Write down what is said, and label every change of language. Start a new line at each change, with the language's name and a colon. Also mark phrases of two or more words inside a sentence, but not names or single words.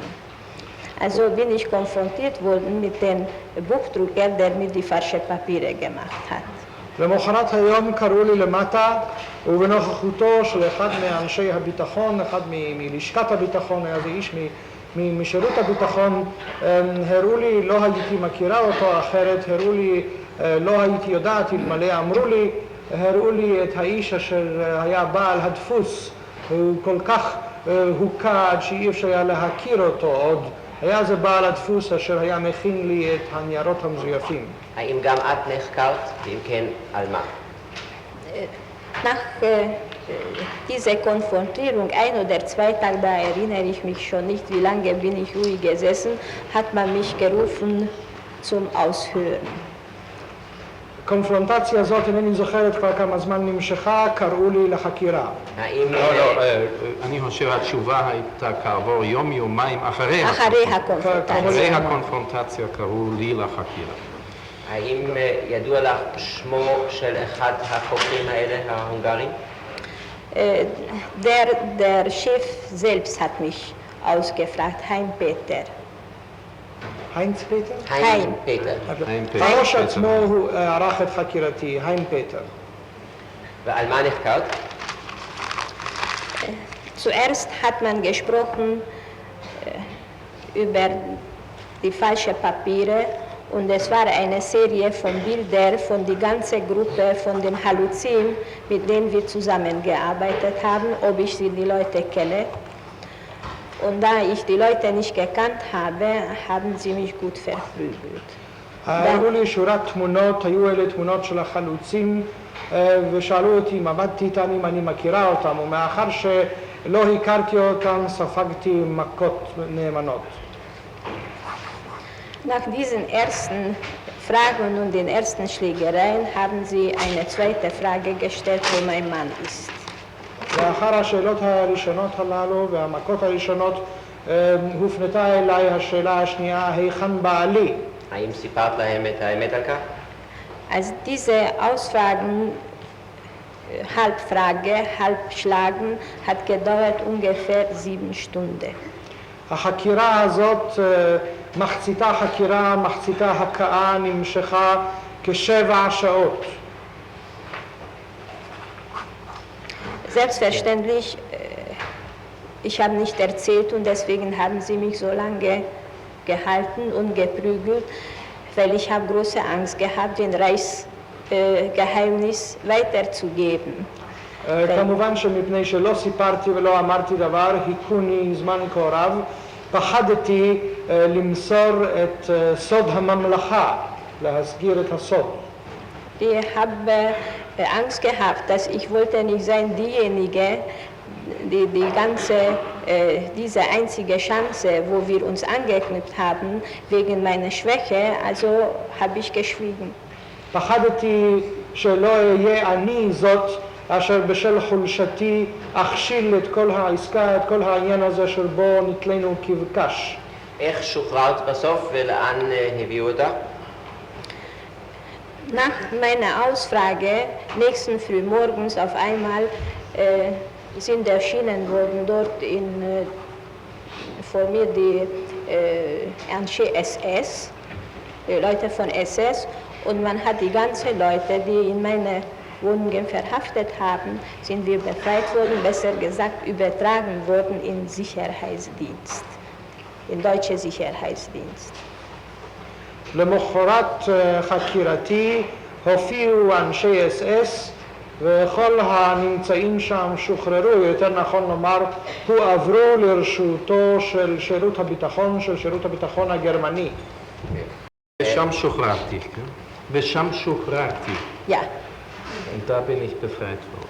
German: Also bin ich konfrontiert worden mit dem Buchdrucker, der mir die falschen Papiere gemacht hat.
Hebrew: למחרת היום קראו לי למטה, ובנוכחותו של אחד מאנשי הביטחון, אחד מלשכת הביטחון, היה זה איש משירות הביטחון, הראו לי, לא הייתי מכירה אותו אחרת, הראו לי, לא הייתי יודעת, אלמלא אמרו לי, הראו לי את האיש אשר היה בעל הדפוס, הוא כל כך הוקע עד שאי אפשר היה להכיר אותו עוד. היה זה בעל הדפוס אשר היה מכין לי את הניירות המזויפים. האם גם את נחקרת, ואם כן, על מה?
German: Nach dieser Konfrontierung, 1 oder 2 Tage, da erinnere ich mich schon nicht, wie lange bin ich ruhig gesessen, hat man mich gerufen zum Aushören.
Hebrew: קונפרונטציה הזאת, אינני זוכרת כבר כמה זמן נמשכה, קראו לי לחקירה. האם... לא, אני חושב התשובה הייתה כעבור יום-יומיים אחרי הקונפרונטציה קראו לי לחקירה. האם ידוע לך שמו של אחד החוקרים האלה, ההונגרים?
German: Der Chef selbst hat mich ausgefragt, Hein Peter.
Hebrew: היינץ פטר? Hein. הראש עצמו הוא ערך את חקירתי, היין פטר. ועל מה נחקרת?
German: Zuerst hat man gesprochen über die falschen Papiere und es war eine Serie von Bildern von der ganzen Gruppe von den Haluzim, mit denen wir zusammengearbeitet haben, ob ich die Leute kenne. Und da ich die Leute nicht gekannt habe, haben sie mich gut verprügelt.
Hebrew: הראו לי שורת תמונות, היו אלה תמונות של החלוצים, ושאלו אותי אם עבדתי איתם, אם אני מכירה אותם, ומאחר שלא הכרתי אותם, ספגתי מכות נאמנות.
German: Nach diesen ersten Fragen und den ersten Schlägereien haben sie eine zweite Frage gestellt, wo mein Mann ist.
Hebrew: לאחר השאלות הראשונות הללו והמכות הראשונות הופנתה אליי השאלה השנייה, היכן בעלי? האם סיפרת להם את האמת על כך?
German: Also diese Ausfragen, Halbfrage, Halbschlagen, hat gedauert ungefähr 7 Stunden.
Hebrew: החקירה הזאת, מחציתה חקירה, מחציתה הכאה, נמשכה כ7 שעות.
German: Selbstverständlich, ich habe nicht erzählt und deswegen haben sie mich so lange gehalten und geprügelt, weil ich habe große Angst gehabt, den Reichsgeheimnis weiterzugeben.
Hebrew: כמובן שמפני שלא סיפרתי ולא אמרתי דבר, היכוני זמן כה רב, פחדתי למסור את סוד הממלכה, להסגיר את הסוד.
German: Ich habe Angst gehabt, dass ich wollte nicht sein diejenige, die diese einzige Chance, wo wir uns angeknüpft haben, wegen meiner Schwäche, also habe ich geschwiegen.
Hebrew: פחדתי שלא אהיה אני זאת אשר בשל חולשתי אכשיל את כל העסקה, את כל העניין הזה של בו נתלנו כבקש. איך שוחררת בסוף ולאן הביאו אותך?
German: Nach meiner Ausfrage, nächsten Frühmorgens auf einmal sind erschienen worden dort vor mir die Anti-SS, Leute von SS, und man hat die ganzen Leute, die in meine Wohnungen verhaftet haben, sind wir befreit worden, besser gesagt übertragen worden in Sicherheitsdienst, in deutsche Sicherheitsdienst.
Hebrew: למחרת חקירתי הופיעו אנשי אס-אס וכל הנמצאים שם שוחררו, יותר נכון לומר, הועברו לרשותו של שירות הביטחון הגרמני. ושם שוחררתי, כן? ושם שוחררתי.
German: Ja. Und da bin ich befreit worden.